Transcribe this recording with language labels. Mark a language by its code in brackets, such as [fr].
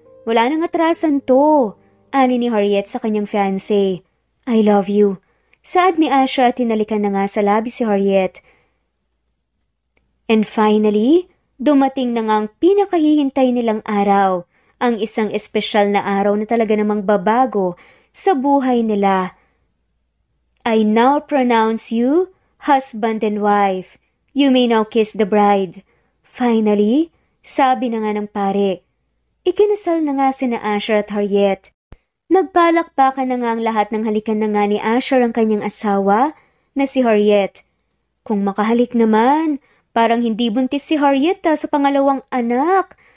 [tl] Wala nang atrasan to. Ani ni Harriet sa kanyang fiancé. [en] I love you. [tl] Saad ni Asher at tinalikan na nga sa labi si Harriet. [en] And finally, [tl] dumating na nga ang pinakahihintay nilang araw. Ang isang espesyal na araw na talaga namang babago sa buhay nila. [en] I now pronounce you husband and wife. You may now kiss the bride. [tl] Finally, sabi na nga ng pare. Ikinasal na nga sina Asher at Harriet. Nagpalakpakan na nga ang lahat ng halikan na nga ni Asher ang kanyang asawa na si Harriet. Kung makahalik naman, parang hindi buntis si Harriet sa pangalawang anak.